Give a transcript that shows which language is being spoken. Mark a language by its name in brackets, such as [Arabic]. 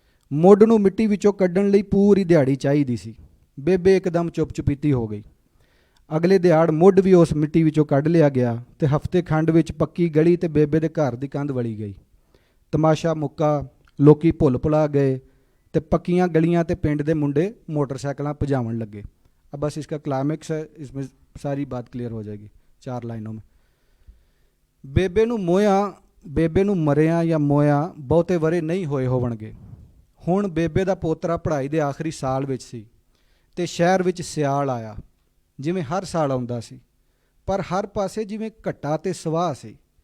[Punjabi] ਮੁੱਢ ਨੂੰ ਮਿੱਟੀ ਵਿੱਚੋਂ ਕੱਢਣ ਲਈ ਪੂਰੀ ਦਿਹਾੜੀ ਚਾਹੀਦੀ ਸੀ। ਬੇਬੇ ਇੱਕਦਮ ਚੁੱਪ ਚੁਪੀਤੀ ਹੋ ਗਈ। ਅਗਲੇ ਦਿਹਾੜ ਮੁੱਢ ਵੀ ਉਸ ਮਿੱਟੀ ਵਿੱਚੋਂ ਕੱਢ ਲਿਆ ਗਿਆ ਤੇ ਹਫ਼ਤੇ ਖੰਡ ਵਿੱਚ ਪੱਕੀ ਗਲੀ ਤੇ ਬੇਬੇ ਦੇ ਘਰ ਦੀ ਕੰਧ ਵਲੀ ਗਈ। ਤਮਾਸ਼ਾ ਮੁੱਕਾ, ਲੋਕੀ ਭੁੱਲ ਭੁਲਾ ਗਏ ਤੇ ਪੱਕੀਆਂ ਗਲੀਆਂ ਤੇ ਪਿੰਡ ਦੇ ਮੁੰਡੇ ਮੋਟਰਸਾਈਕਲਾਂ ਭਜਾਵਣ ਲੱਗੇ। [Hindi] अब बस इसका क्लाइमेक्स है, इसमें सारी बात क्लियर हो जाएगी 4 लाइनों में। [Punjabi] ਬੇਬੇ ਨੂੰ ਮੋਇਆ, ਬੇਬੇ ਨੂੰ ਮਰਿਆ ਜਾਂ ਮੋਇਆ ਬਹੁਤੇ ਵਰੇ ਨਹੀਂ ਹੋਏ ਹੋਵਣਗੇ। ਹੁਣ ਬੇਬੇ ਦਾ ਪੋਤਰਾ ਪੜ੍ਹਾਈ ਦੇ ਆਖਰੀ ਸਾਲ ਵਿੱਚ ਸੀ ਤੇ ਸ਼ਹਿਰ ਵਿੱਚ ਸਿਆਲ ਆਇਆ, ਜਿਵੇਂ ਹਰ ਸਾਲ ਆਉਂਦਾ ਸੀ, ਪਰ ਹਰ ਪਾਸੇ ਜਿਵੇਂ ਘੱਟਾ ਤੇ ਸਵਾਹ ਸੀ।